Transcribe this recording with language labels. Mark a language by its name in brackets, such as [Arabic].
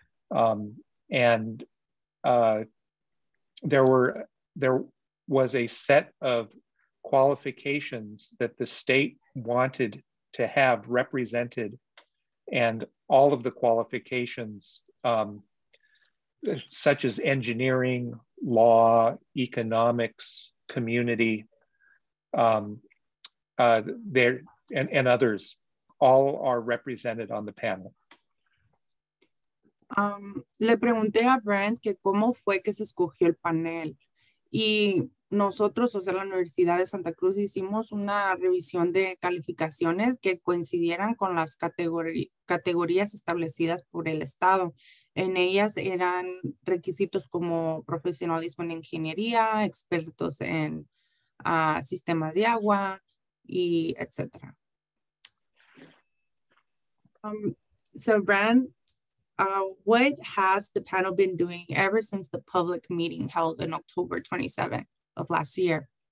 [English] And there was a set of qualifications that the state wanted to have represented, and all of the qualifications, such as engineering, law, economics, community, and others, all are represented on the panel. [Spanish] Le pregunté a Brent que cómo fue que se escogió el panel, y nosotros, o sea, la Universidad de Santa Cruz, hicimos una revisión de calificaciones que coincidieran con las categorías establecidas por el Estado. En ellas eran requisitos como profesionalismo en ingeniería, expertos en sistemas de agua y etcétera. [English] So Brand, what has the panel been doing ever since the public meeting held in October 27th of last year?